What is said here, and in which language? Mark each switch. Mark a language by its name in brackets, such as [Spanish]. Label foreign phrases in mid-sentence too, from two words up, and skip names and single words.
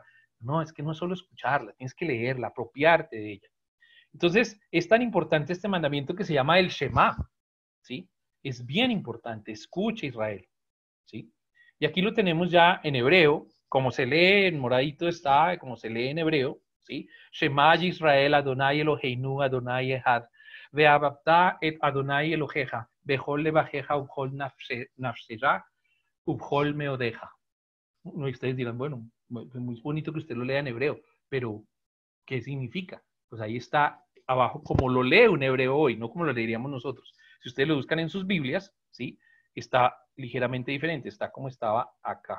[Spanish] No, es que no es solo escucharla, tienes que leerla, apropiarte de ella. Entonces, es tan importante este mandamiento que se llama el Shema, ¿sí? Es bien importante, escucha Israel, ¿sí? Y aquí lo tenemos ya en hebreo, como se lee, en moradito está, como se lee en hebreo, ¿sí? [Hebrew] שמע ישראל, אדוני אלוהינו, אדוני אחד, ואהבת את אדוני אלוהיך, בכל לבבך, ובכל נפשך, ובכל מאודך. [Spanish] Ustedes dirán, bueno, es muy bonito que usted lo lea en hebreo, pero ¿qué significa? Pues ahí está abajo como lo lee un hebreo hoy, no como lo leeríamos nosotros. Si ustedes lo buscan en sus Biblias, ¿sí? Está ligeramente diferente, está como estaba acá.